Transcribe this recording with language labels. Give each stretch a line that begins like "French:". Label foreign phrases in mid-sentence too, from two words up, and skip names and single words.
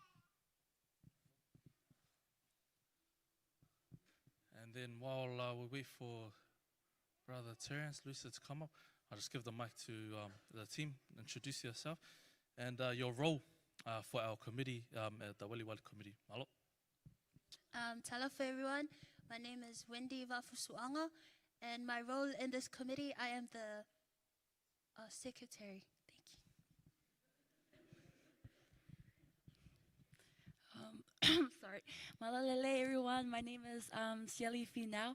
English: And then while we wait for Brother Terrence, Louisa to come up, I'll just give the mic to the team. Introduce yourself and your role for our committee, at the Wellywide committee. Malo. Talofa everyone, my name is Wendy Vafusuanga, and my role in this committee, I am the secretary. Thank you. Sorry. Malalele everyone, my name is Siali Finau.